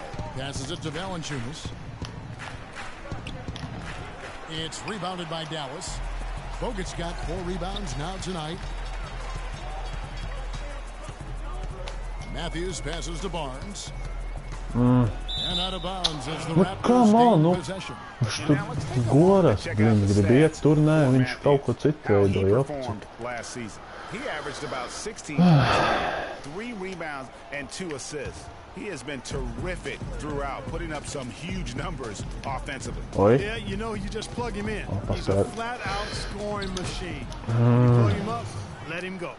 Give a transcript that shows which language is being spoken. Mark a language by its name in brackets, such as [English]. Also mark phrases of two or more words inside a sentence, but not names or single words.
[English] Passes it to Valanciunas. It's rebounded by Dallas. Bogut's got 4 rebounds now tonight. Matthews passes to Barnes. And out of bounds as the Raptors gain possession. [Latvian] Viņš tur goras, viņš grib iet tur, nē, viņš kaut ko citu veidoja. [English] Last season. He averaged about 16 points, 3 rebounds, and 2 assists. He has been terrific throughout, putting up some huge numbers offensively. Yeah, you know, you just plug him in. He's a flat-out scoring machine. You plug him up, let him go.